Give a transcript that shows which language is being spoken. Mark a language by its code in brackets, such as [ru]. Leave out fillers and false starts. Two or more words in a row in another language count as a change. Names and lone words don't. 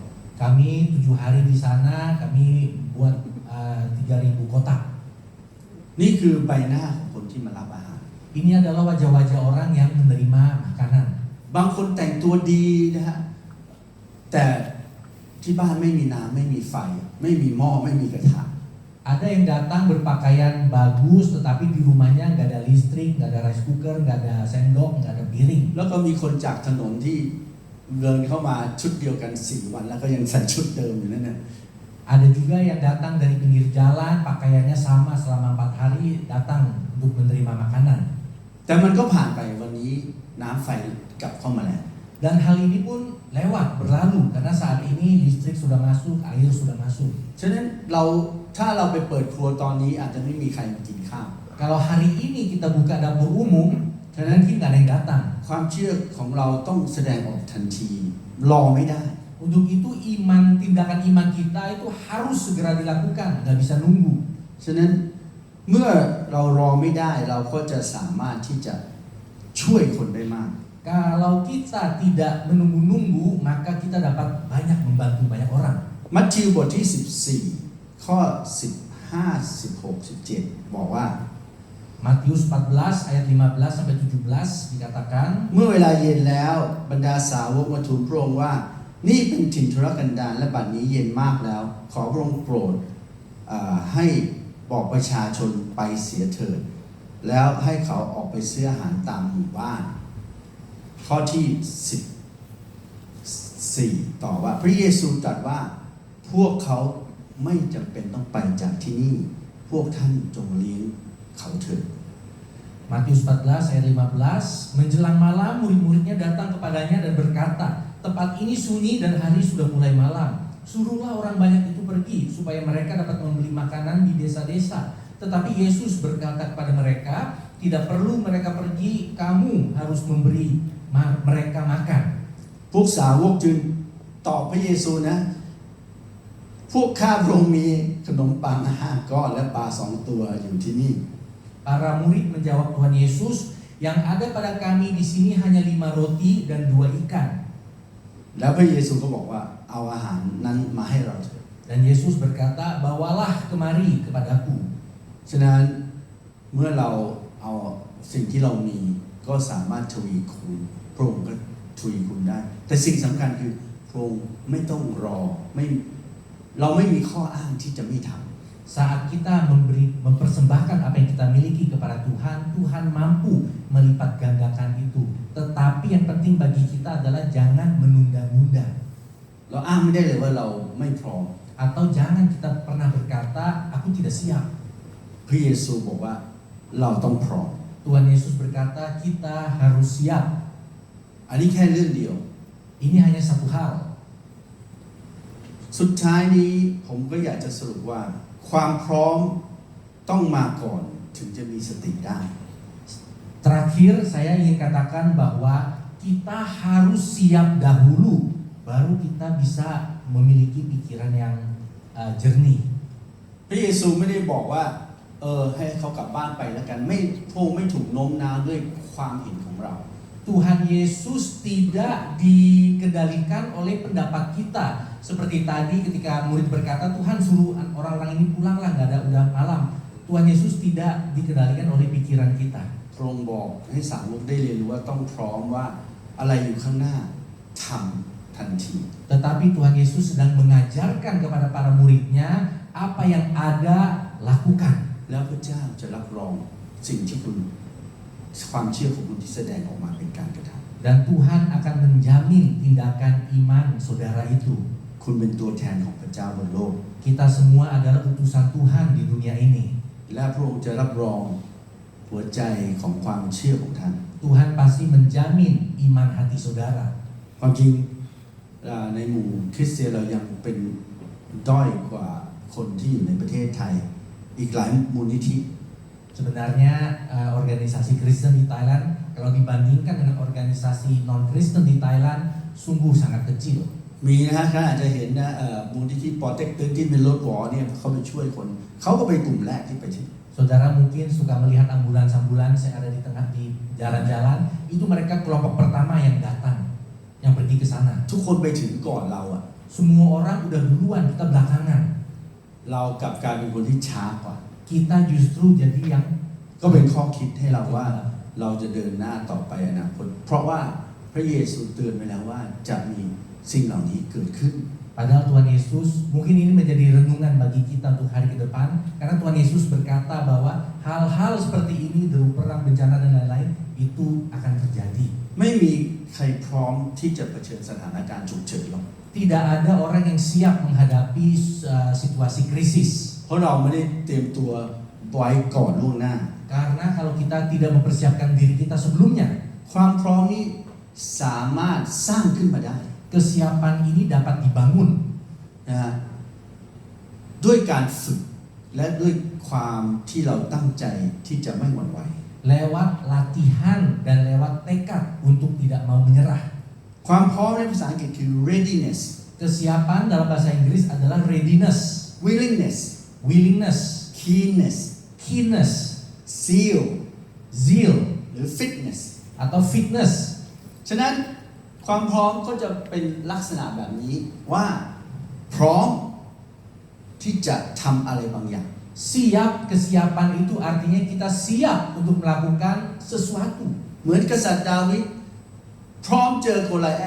[id] Kami 7 hari di sana, kami buat 3.000 kotak. [th] นี่คือใบหน้าของคนที่มารับอาหาร [id] Ini adalah wajah-wajah orang yang menerima makanan. [th] บางคนแต่งตัวดีนะฮะแต่ที่บ้านไม่มีน้ำไม่มีไฟไม่มีหม้อไม่มีกระทะ [id] Ada yang datang berpakaian bagus, tetapi di rumahnya nggak ada listrik, nggak ada [en] rice cooker, [id] nggak ada sendok, nggak ada piring. [th] แล้วก็มีคนจากถนนที่เดินเข้ามาชุดเดียวกัน4 วันแล้วก็ยังใส่ชุดเดิมอยู่นั่นน่ะ [id] Ada juga yang datang dari pinggir jalan, pakaiannya sama selama 4 hari datang untuk menerima makanan. [th] แต่มันก็ผ่านไปวันนี้น้ำไฟกลับเข้ามาแล้ว [id] Dan hal ini pun lewat, berlalu karena saat ini listrik sudah masuk, air sudah masuk. [th] ฉะนั้นถ้าเราไปเปิดครัวตอนนี้อาจจะไม่มีใครมากินข้าว [id] Kalau hari ini kita buka dapur umum, mungkin nggak ada yang datang. [th] ความเชื่อของเราต้องแสดงออกทันทีรอไม่ได้ [id] Untuk itu tindakan iman kita itu harus segera dilakukan, nggak bisa nunggu. [th] ฉะนั้นเมื่อเรารอไม่ได้เราก็จะสามารถที่จะช่วยคนได้มาก [id] Kalau kita tidak menunggu-nunggu, maka kita dapat banyak membantu banyak orang. [th] มัทธิวบทที่14ข้อ15 16 17บอกว่า [id] Matius 14 ayat 15 sampai 17 dikatakan, [th] เมื่อเวลาเย็นแล้วบรรดาสาวกมาทูลพระองค์ว่านี่เป็นถิ่นทุรกันดารและบัดนี้เย็นมากแล้วขอพระองค์โปรดให้บอกประชาชนไปเสียเถิดแล้วให้เขาออกไปซื้ออาหารตามหมู่บ้านข้อที่14ต่อว่าพระเยซูตรัสว่าพวกเขาไม่จำเป็นต้องไปจากที่นี่พวกท่านจงเลี้ยงเขาเถิด [id] Matius 14 ayat 15, menjelang malam murid-muridnya datang kepadanya dan berkata, tempat ini sunyi dan hari sudah mulai malam. Suruhlah orang banyak itu pergi supaya mereka dapat membeli makanan di desa-desa. Tetapi Yesus berkata kepada mereka, tidak perlu mereka pergi, kamu harus memberi mereka makan. [th] พวกสาวกจึงตอบพระเยซูนะพวกข้าพระองค์มีขนมปัง5 ก้อนและปลา2 ตัวอยู่ที่นี่ [id] Para murid menjawab Tuhan Yesus, yang ada pada kami di sini hanya 5 roti dan 2 ikan. [th] แล้วพระเยซูก็บอกว่าเอาอาหารนั้นมาให้เราเถิด [id] Dan Yesus berkata, bawalah kemari kepadaku. [th] ฉะนั้นเมื่อเราเอาสิ่งที่เรามีก็สามารถทวีคูณพระองค์ก็ทวีคูณได้แต่สิ่งสำคัญคือพระองค์ไม่ต้องรอเราไม่มีข้ออ้างที่จะไม่ทำ [id] Saat kita mempersembahkan apa yang kita miliki kepada Tuhan, Tuhan mampu melipat gandakan itu. Tetapi yang penting bagi kita adalah jangan menunda-nunda. [th] เราอ้างไม่ได้เลยว่าเราไม่พร้อม [id] Atau jangan kita pernah berkata, aku tidak siap. [th] พระเยซูบอกว่าเราต้องพร้อม [id] Tuhan Yesus berkata, kita harus siap. [th] อันนี้แค่เรื่องเดียว [id] Ini hanya satu hal. [th] สุดท้ายนี้ผมก็อยากจะสรุปว่าความพร้อมต้องมาก่อนถึงจะมีสติได้ [id] Terakhir saya ingin katakan bahwa kita harus siap dahulu, baru kita bisa memiliki pikiran yang jernih. [th] พระเยซูไม่ได้บอกว่าให้เขากลับบ้านไปแล้วกันไม่ถูกโน้มน้าวด้วยความเห็นของเรา [id] Tuhan Yesus tidak dikendalikan oleh pendapat kita. Seperti tadi ketika murid berkata, Tuhan suruh orang-orang ini pulanglah, nggak ada udah malam. Tuhan Yesus tidak dikendalikan oleh pikiran kita. [th] พระองค์บอกให้สาวกได้เรียนรู้ว่าต้องพร้อมว่าอะไรอยู่ข้างหน้าทำทันที [id] Tetapi Tuhan Yesus sedang mengajarkan kepada para muridnya, apa yang ada lakukan. [th] แล้วพระเจ้าจะรับรองสิ่งที่คุณความเชื่อของคุณที่แสดงออกมาเป็นการกระทำ [id] Dan Tuhan akan menjamin tindakan iman saudara itu. [th] คุณเป็นตัวแทนของพระเจ้าบนโลก [id] Kita semua adalah utusan Tuhan di dunia ini. [th] และพระองค์จะรับรองหัวใจของความเชื่อของท่าน [id] Tuhan pasti menjamin iman hati saudara. [th] ความจริงในหมู่คริสเตียนเรายังเป็นด้อยกว่าคนที่อยู่ในประเทศไทยอีกหลายมูลนิธิ [id] Sebenarnya organisasi Kristen di Thailand kalau dibandingkan dengan organisasi non-Kristen di Thailand sungguh sangat kecil. [th] มีนะฮะท่านอาจจะเห็นนะมูลนิธิปอเต็กตึงที่เป็นรถหวอเนี่ยเขาไปช่วยคนเขาก็เป็นกลุ่มแรกที่ไปที่ [id] Saudara mungkin suka melihat ambulans-ambulans yang ada di tengah di jalan-jalan, itu mereka kelompok pertama yang datang, yang pergi ke sana. [th] ทุกคนไปถึงก่อนเราอะ [id] Semua orang udah duluan, kita belakangan. [th] เรากลับกลายเป็นคนที่ช้ากว่า [id] Kita justru jadi yang [th] ก็เป็นข้อคิดให้เราว่าเราจะเดินหน้าต่อไปอนาคตเพราะว่าพระเยซูเตือนไว้แล้วว่าจะมีสิ่งเหล่านี้เกิดขึ้น [id] Padahal Tuhan Yesus, mungkin ini menjadi renungan bagi kita untuk hari ke depan, karena Tuhan Yesus berkata bahwa hal-hal seperti ini, deru perang, bencana dan lain-lain, itu akan terjadi. [th] ไม่มีใครพร้อมที่จะเผชิญสถานการณ์ฉุกเฉินหรอก [id] Tidak ada orang yang siap menghadapi situasi krisis. [th] เพราะเราไม่ได้เตรียมตัวไว้ก่อนล่วงหน้า [id] Karena kalau kita tidak mempersiapkan diri kita sebelumnya, [th] ความพร้อมนี้สามารถสร้างขึ้นมาได้ [id] kesiapan ini dapat dibangun [th] นะฮะด้วยการฝึกและด้วยความที่เราตั้งใจที่จะไม่หวั่นไหว [id] lewat latihan dan lewat tekad untuk tidak mau menyerah. [th] ความพร้อมในภาษาอังกฤษคือ readiness [id] Kesiapan dalam bahasa Inggris adalah readiness, [th] willingness [id] willingness, [th] keenness [id] keenness, [th] zeal [id] zeal, [th] หรือ fitness [id] atau fitness. [th] ฉะนั้นความพร้อมก็จะเป็นลักษณะแบบนี้ว่าพร้อมที่จะทำอะไรบางอย่าง [id] Siap, kesiapan itu artinya kita siap untuk melakukan sesuatu. [th] เหมือนกษัตริย์ดาวิดพร้อมเจอโกลิแอธ